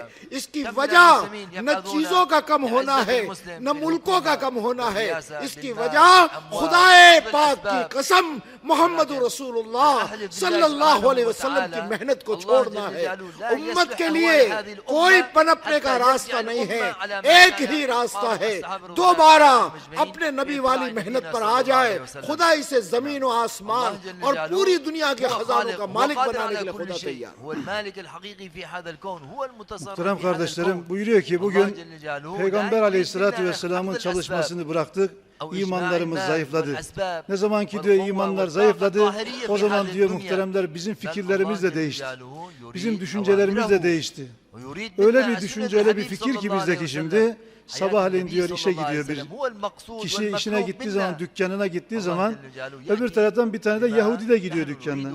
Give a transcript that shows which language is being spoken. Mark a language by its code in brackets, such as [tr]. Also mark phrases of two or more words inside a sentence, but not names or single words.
[ur] اس کی وجہ نہ چیزوں کا کم ہونا ہے، نہ ملکوں کا کم ہونا ہے، اس کی وجہ خدائے پاک کی قسم محمد رسول اللہ [ar] صلی اللہ علیہ وسلم [ur] کی محنت کو چھوڑنا ہے۔ امت کے لیے کوئی پنپنے کا راستہ نہیں ہے، ایک ہی راستہ ہے، دوبارہ اپنے نبی والی محنت پر آ جائے۔ خدا اسے زمین و آسمان اور پوری دنیا کے خزانوں کا مالک بنانے کے لیے خدا تیار۔ [tr] Muhterem kardeşlerim, buyuruyor ki bugün Peygamber Aleyhisselatü Vesselam'ın çalışmasını bıraktık. İmanlarımız zayıfladı. Ne zaman ki diyor imanlar zayıfladı, o zaman diyor muhteremler bizim fikirlerimiz de değişti. Bizim düşüncelerimiz de değişti. Öyle bir düşünce, öyle bir fikir ki bizdeki şimdi, sabahleyin diyor işe gidiyor bir kişi, işine gittiği zaman, dükkanına gittiği zaman, öbür taraftan bir tane de Yahudi de gidiyor dükkanına.